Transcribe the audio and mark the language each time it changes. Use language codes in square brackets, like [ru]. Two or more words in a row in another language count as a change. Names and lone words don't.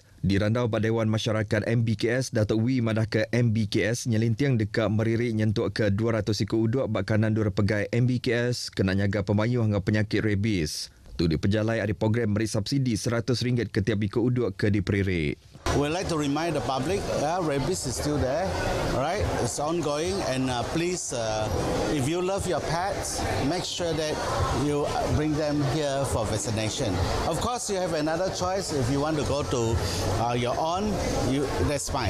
[iba] Dirandau pada Dewan Masyarakat MBKS, Datuk Wee madah ke MBKS nyelintiang dekat meririk nyentuk ke 200 ikut uduk bak kanan dur pegai MBKS kena nyaga pemayuh dengan penyakit rabies. Tu diperjalai ada program beri subsidi RM100 ke tiap ikut uduk ke diperirik. [en] We'd like to remind the public, rabies is still there, right? It's ongoing, and please, if you love your pets, make sure that you bring them here for vaccination. Of course, you have another choice. If you want to go to your own, that's fine.